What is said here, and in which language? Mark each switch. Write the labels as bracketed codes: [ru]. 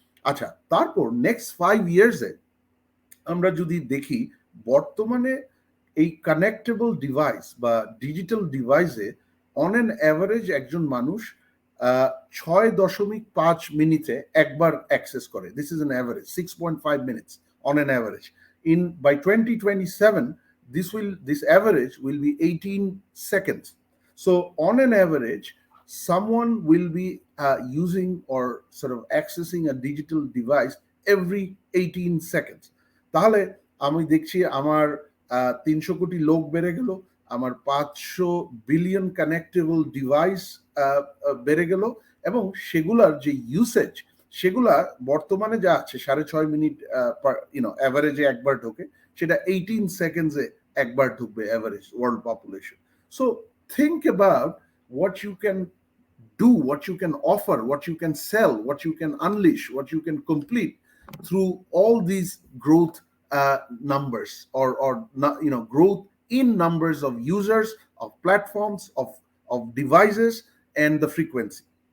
[bn] আচ্ছা, তারপর নেক্সট 5 ইয়ার্সে আমরা যদি দেখি, বর্তমানে এই কানেক্টেবল ডিভাইস বা ডিজিটাল ডিভাইসে [en] on an average [bn] একজন মানুষ 6.5 মিনিটে একবার অ্যাক্সেস করে। [en] This is an average 6.5 minutes on an average. By 2027 this average will be 18 seconds. So on an average someone will be using or sort of accessing a digital device every 18 seconds. [bn] তাহলে আমি দেখছি আমার 300 কোটি লোক বেড়ে গেল, আমার 500 billion কানেক্টেবল device বেড়ে গেল, এবং সেগুলার যে ইউসেজ সেগুলা বর্তমানে যা আছে 6.5 মিনিট অ্যাভারেজে একবার ঢোকে, সেটা 18 সেকেন্ডসে একবার ঢুকবে average world population. [en] So think about what you can do, what you can offer, what you can sell, what you can unleash, what you can complete through all these growth numbers or growth in numbers of users, of platforms, of devices and the frequency.